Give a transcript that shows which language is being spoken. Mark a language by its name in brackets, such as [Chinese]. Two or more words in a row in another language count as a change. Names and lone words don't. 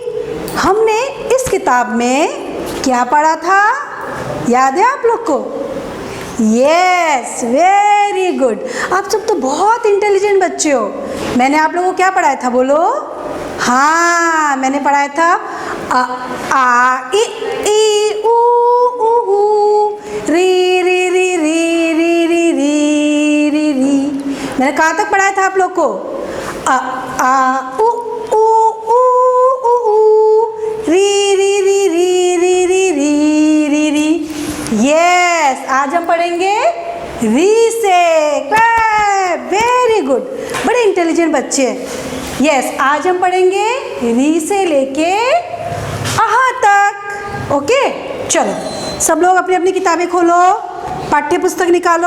[Hindi] हमने इस किताब में क्या पढ़ा था? याद है आप लोग को? [English] yes, very good. [Hindi] आप सब तो बहुत इंटेलिजेंट बच्चे हो। मैंने आप लोगों को क्या पढ़ाया था, बोलो? हाँ, मैंने पढ़ाया था अ आ इ ई उ ऊ री री री री री री री री री। मैंने कहाँ तक पढ़ाया था आप लोग को? अ आ उ री री री री री री री री री। यस, आज हम पढ़ेंगे री से। क्लैप, [English] very good, [Hindi] बड़े इंटेलिजेंट बच्चे हैं। यस, आज हम पढ़ेंगे री से लेके आहा तक। ओके, चलो सब लोग अपनी अपनी किताबें खोलो, पाठ्य पुस्तक निकालो।